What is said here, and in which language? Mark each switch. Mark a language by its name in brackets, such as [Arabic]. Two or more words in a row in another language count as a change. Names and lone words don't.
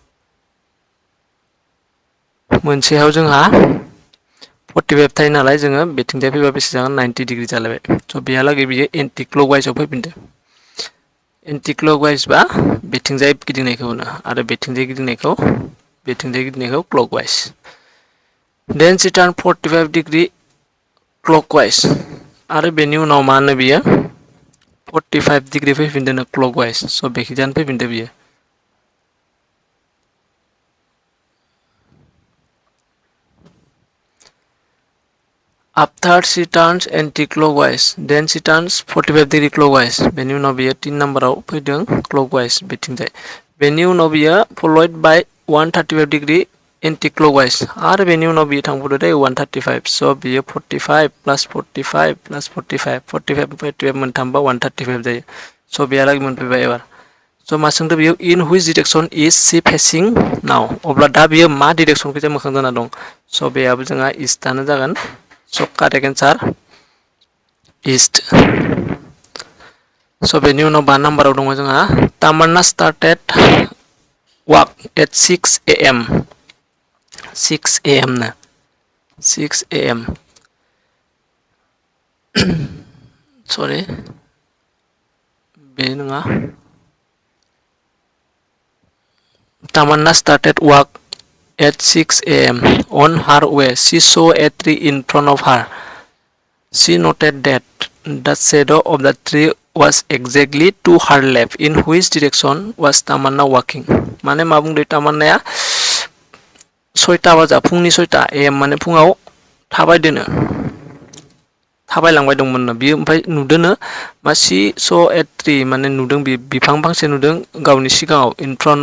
[Bodo] मोनसेयाव जोंहा 45 थायो नालाय जोङो बेथिंजाय फैबा बेसे जागोन 90 डिग्री जालायबाय स' बेहालागै बियो [English] anti clockwise [Bodo] फैफिनदो [English] anti clockwise [Bodo] बा बेथिंजाय गिदिंनायखौ होनो आरो बेथिंजाय गिदिंनायखौ क्लकवाइज देन [English] she turned 45 degree clockwise [Bodo] आरो बेनि उनाव मा होनो बियो 45 डिग्री फैफिनदों क्लकवाइज स' बेखिजानो फैफिनदो बियो [English] After she turns anti-clockwise, then she turns 45 degree clockwise. [Bodo] बेनि उनाव बियो 3 नाम्बाराव फैदों clockwise बेथिंजाय बेनि उनाव बियो [English] followed by 135 degree anti-clockwise [Bodo] आरो बेनि उनाव बियो थांबावदो दे 135 स' बियो 45 plus 45 plus 45 45 मोनथामबा 135 जायो स' बेहालागै मोनफैबाय एबार स' मा सोंदों बियो [English] in which direction is she facing now [Bodo] अब्ला दा बियो मा डिरेक्सनखौ मोखां जाना दं स' बेयाबो जोंहा इस्टआनो जागोन [English] So correct answer east. So [Bodo] बेनि उनाव 5 नाम्बाराव दङ जोंहा [English] Tamanna started walk at 6 a.m. 6 a.m. ना 6 a.m. Sorry [Bodo] बे नङा [English] Tamanna started walk at 6 a.m. On her way, she saw a tree in front of her. She noted that the shadow of the tree was exactly to her left. In which direction was Tamanna walking? [Bodo] माने मा बुंदों तामान्नाया 6टा बाजा फुंनि 6टा am माने फुङाव थाबायलांबाय दंमोन बियो ओमफ्राय नुदोंनो मा सी स' [English] a tree [Bodo] माने नुदों बिफां फांसे नुदों गावनि सिगाङाव [English] in front